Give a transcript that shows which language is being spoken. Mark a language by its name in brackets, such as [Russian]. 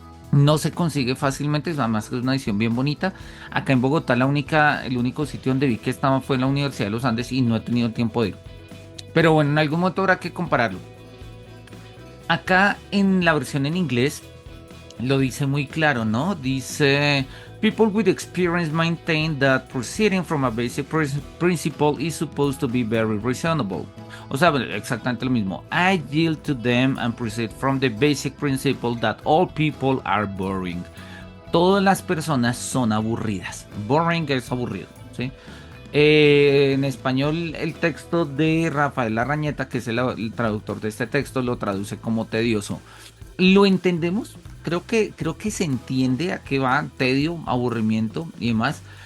[Spanish] No se consigue fácilmente, además que es una edición bien bonita. Acá en Bogotá el único sitio donde vi que estaba fue en la Universidad de los Andes y no he tenido tiempo de ir. Pero bueno, en algún momento habrá que compararlo. Acá en la versión en inglés lo dice muy claro, ¿no? [English] Dice, people with experience maintain that proceeding from a basic principle is supposed to be very reasonable. [Spanish] O sea, bueno, exactamente lo mismo. [English] I yield to them and proceed from the basic principle that all people are boring. [Spanish] Todas las personas son aburridas. Boring es aburrido, ¿sí? En español, el texto de Rafael Larrañeta, que es el traductor de este texto, lo traduce como tedioso. ¿Lo entendemos? Creo que se entiende a qué va tedio, aburrimiento y demás.